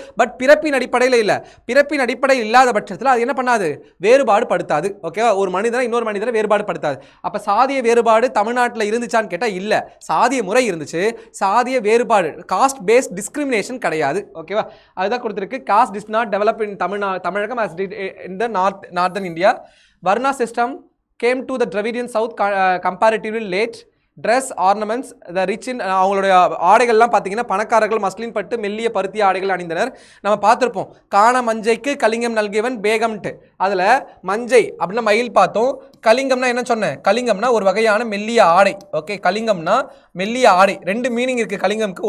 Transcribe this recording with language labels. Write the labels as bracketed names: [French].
[Tamil] But பிறப்பின் அடிப்படையில் இல்லை. பிறப்பின் அடிப்படையில் இல்லாத பட்சத்தில் அது என்ன பண்ணாது, வேறுபாடு படுத்தாது. ஓகேவா? ஒரு மனிதனை இன்னொரு மனிதனை வேறுபாடு படுத்தாது. அப்போ சாதிய வேறுபாடு தமிழ்நாட்டில் இருந்துச்சான்னு கேட்டால் இல்லை. சாதிய முறை இருந்துச்சு, சாதிய வேறுபாடு, [English] caste based discrimination [Tamil] கிடையாது. ஓகேவா? அதுதான் கொடுத்துருக்கு. [English] Caste did not develop in Tamilagam as did in the northern India. Varna system came to the Dravidian South comparatively late. Dress, ornaments, the rich in, [Tamil] அவங்களுடைய ஆடைகள்லாம் பார்த்தீங்கன்னா பணக்காரர்கள் மஸ்லின் பட்டு மெல்லிய பருத்திய ஆடைகள் அணிந்தனர். நம்ம பார்த்துருப்போம், காண மஞ்சைக்கு கலிங்கம் நல்கியவன் பேகம்ட்டு. அதில் மஞ்சை அப்படின்னா மயில் பார்த்தோம். கலிங்கம்னா என்ன சொன்னேன், கலிங்கம்னா ஒரு வகையான மெல்லிய ஆடை. ஓகே, கலிங்கம்னா மெல்லிய ஆடை. 2 மீனிங் இருக்குது கலிங்கம்க்கு.